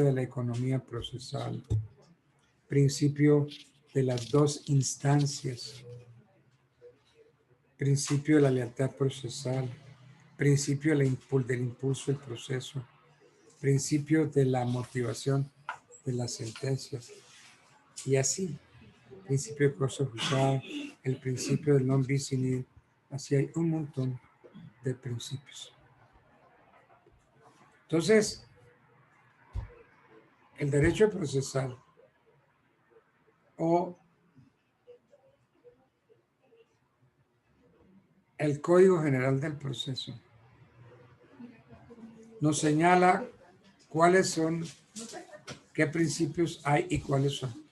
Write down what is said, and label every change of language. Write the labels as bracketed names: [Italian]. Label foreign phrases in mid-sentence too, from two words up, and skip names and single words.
[Spanish] de la economía procesal, principio de las dos instancias, principio de la lealtad procesal, principio del impulso del proceso, principio de la motivación de las sentencias, y así, principio de cosa juzgada, el principio del [Latin] non bis in idem, [Spanish] así hay un montón de principios. Entonces, el derecho procesal o el Código General del Proceso nos señala cuáles son, qué principios hay y cuáles son.